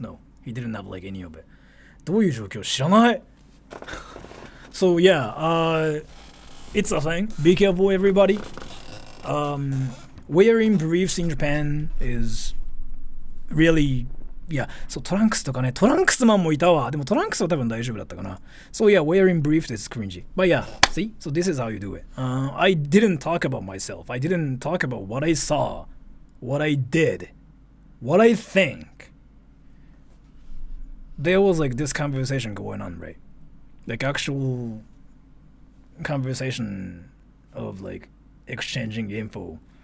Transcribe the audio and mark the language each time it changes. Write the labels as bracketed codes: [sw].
[en] No, he didn't have like any of it. [ja] どういう状況？知らない。 [en] So yeah, it's a thing. Be careful, everybody. Wearing briefs in Japan is really, yeah. [ja] So トランクスとかね、トランクスマンもいたわ。でもトランクスは多分大丈夫だったかな。 [en] So yeah, wearing briefs is cringy. But yeah, see? So this is how you do it. I didn't talk about myself. I didn't talk about what I saw, what I did, what I think. There was like this conversation going on, right? Like actual conversation of like exchanging info.